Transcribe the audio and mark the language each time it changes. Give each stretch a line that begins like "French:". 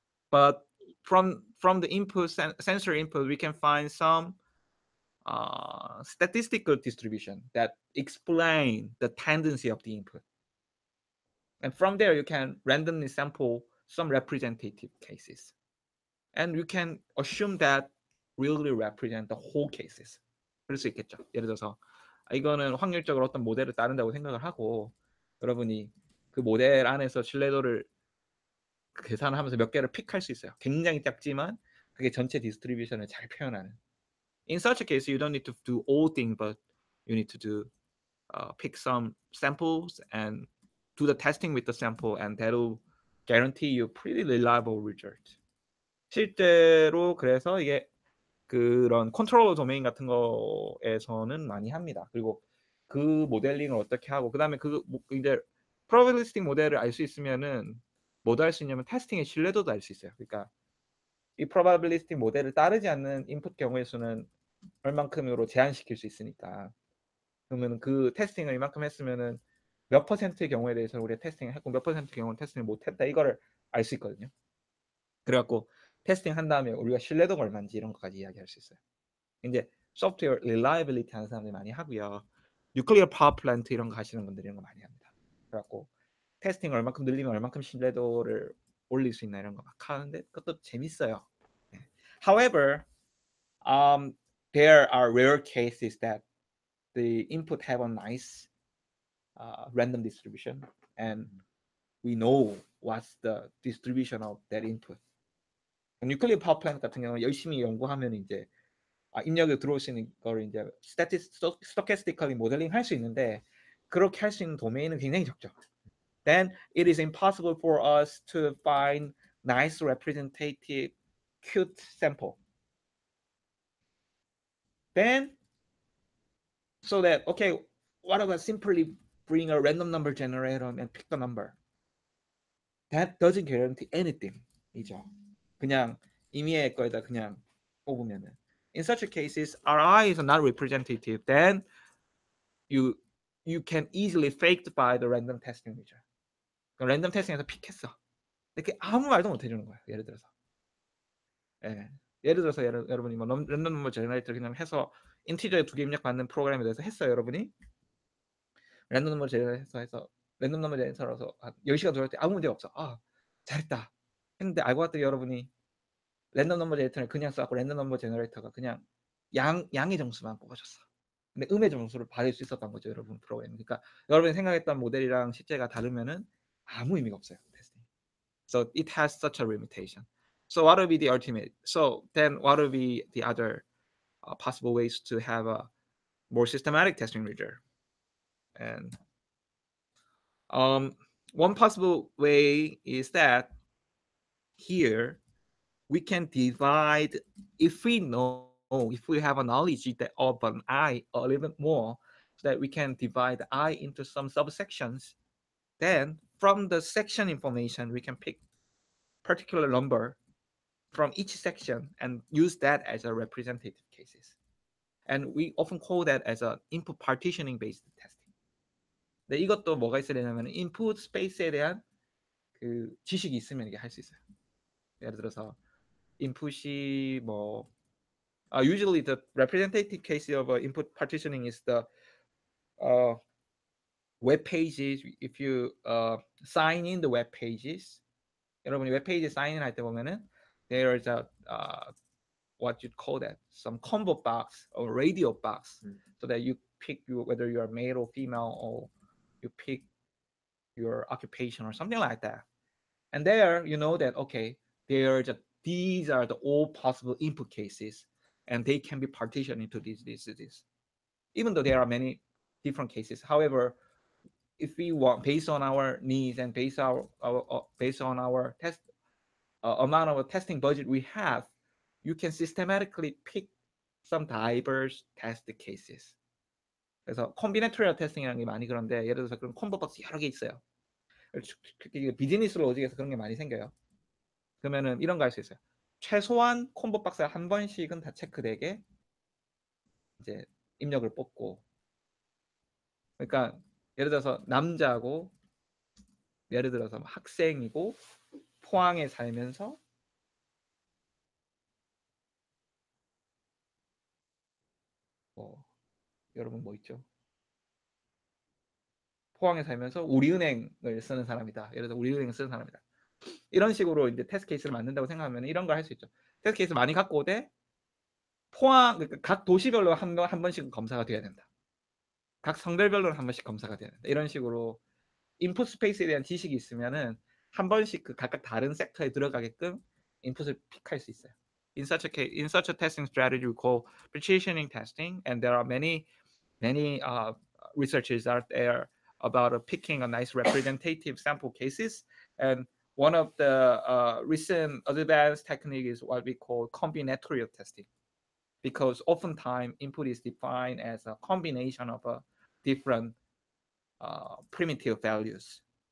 English: But from the input sensor input, we can find some statistical distribution that explain the tendency of the input. And from there, you can randomly sample some representative cases. And you can assume that really represent the whole cases.
Korean: 그럴 수 있겠죠. 예를 들어서 이거는 확률적으로 어떤 모델을 따른다고 생각을 하고 여러분이 그 모델 안에서 신뢰도를 계산을 하면서 몇 개를 픽할 수 있어요. 굉장히 작지만 그게 전체 디스트리뷰션을 잘 표현하는. In such a case, you don't need to do all things, but you need to do pick some samples and do the testing with the sample, and that'll guarantee you pretty reliable result. 실제로 그래서 이게 그런 컨트롤 도메인 같은 거에서는 많이 합니다. 그리고 그 모델링을 어떻게 하고 그다음에 그 이제 프로바빌리스틱 모델을 알 수 있으면은 뭐도 할 수 있냐면 테스팅의 신뢰도도 알 수 있어요. 그러니까 이 프로바빌리스틱 모델을 따르지 않는 인풋 경우의 수는 얼만큼으로 제한시킬 수 있으니까 그러면 그 테스팅을 이만큼 했으면은 몇 퍼센트의 경우에 대해서는 우리가 테스팅을 했고 몇 퍼센트 경우는 테스팅을 못했다 이거를 알 수 있거든요. 그래갖고 테스팅 한 다음에 우리가 신뢰도가 얼마인지 이런 것까지 이야기할 수 있어요. 이제 소프트웨어 reliability 하는 사람들이 많이 하고요. 뉴클리어 파워 플랜트 이런 거 하시는 분들이 이런 거 많이 합니다. 그래갖고 테스팅 얼마큼 늘리면 얼마큼 신뢰도를 올릴 수 있나 이런 거 막 하는데 그것도 재밌어요.
English: However, there are rare cases that the input have a nice random distribution, and we know what's the distribution of that input.
Korean: 뉴클리어 파워 플랜트 같은 경우는 열심히 연구하면 이제 입력에 들어올 수 있는 거를 이제 stochastically 모델링 할 수 있는데 그렇게 할 수 있는 도메인은 굉장히 적죠.
English: Then it is impossible for us to find nice representative cute sample. Then so that okay, what about simply bring a random number generator and pick the number? That doesn't guarantee anything.
Korean: 이죠. 그냥 임의의 거에다 그냥 뽑으면은.
English: In such cases, RI is not representative. Then you can easily faked by the random testing result.
Korean: 랜덤 테스팅에서 픽했어. 근데 아무 말도 못 해주는 거예요. 예를 들어서. 예를 들어서 여러분이 뭐 랜덤 넘버 제너레이터 그냥 해서 인티저에 2개 입력받는 프로그램에 대해서 했어요. 여러분이 랜덤 넘버 제너레이터 해서 랜덤 넘버 제너레이터라서 10시간 돌릴 때 아무 문제 없어. 잘했다. 했는데 알고 봤더니 여러분이 랜덤 넘버 제너레이터를 그냥 써갖고 랜덤 넘버 제너레이터가 그냥 양의 점수만 뽑아줬어. 근데 음의 점수를 받을 수 있었던 거죠, 여러분 프로그램. 그러니까 여러분이 생각했던 모델이랑 실제가 다르면은 아무 의미가 없어요, 테스팅.
English: So it has such a limitation. So what will be the ultimate? So then what will be the other possible ways to have a more systematic testing result? And one possible way is that here we can divide, if we know, if we have a knowledge of an I a little bit more, so that we can divide the I into some subsections. Then from the section information, we can pick particular number from each section and use that as a representative cases. And we often call that as a input partitioning based testing.
Korean: 근데 이것도 뭐가 있어야 되냐면 input space에 대한 그 지식이 있으면 이게 할 수 있어요. 예를 들어서 input이 뭐
English: usually the representative case of input partitioning is the web pages. If you sign in the web pages,
Korean: 여러분이 웹 페이지 사인을 할 때 보면은
English: there is a what you call that, some combo box or radio box, so that you pick whether you are male or female, or you pick your occupation or something like that. And there you know that okay, these are the all possible input cases, and they can be partitioned into these. Even though there are many different cases, however, if we want, based on our needs and based on our test amount of testing budget we have, you can systematically pick some diverse test cases.
Korean: 그래서 combinatorial testing이라는 게 많이 그런데 예를 들어서 그런 콤보 박스 여러 개 있어요. 비즈니스 로직에서 그런 게 많이 생겨요. 그러면은 이런 거 할 수 있어요. 최소한 콤보 박스에 한 번씩은 다 체크되게 이제 입력을 뽑고, 그러니까 예를 들어서 남자고 예를 들어서 학생이고 포항에 살면서 여러분 뭐 있죠? 포항에 살면서 우리은행을 쓰는 사람이다. 예를 들어 우리은행을 쓰는 사람이다. 이런 식으로 이제 테스트 케이스를 만든다고 생각하면 이런 걸 할 수 있죠. 테스트 케이스 많이 갖고 오되 포항 그러니까 각 도시별로 한 번씩 검사가 돼야 된다. 각 성별별로는 한 번씩 검사가 돼야 된다. 이런 식으로 인풋 스페이스에 대한 지식이 있으면은 한 번씩 그 각각 다른 섹터에 들어가게끔 인풋을 픽할 수 있어요.
English: In such a testing strategy, we call partitioning testing, and there are many researches out there about picking a nice representative sample cases. And one of the recent advanced technique is what we call combinatorial testing, because oftentimes input is defined as a combination of different primitive values.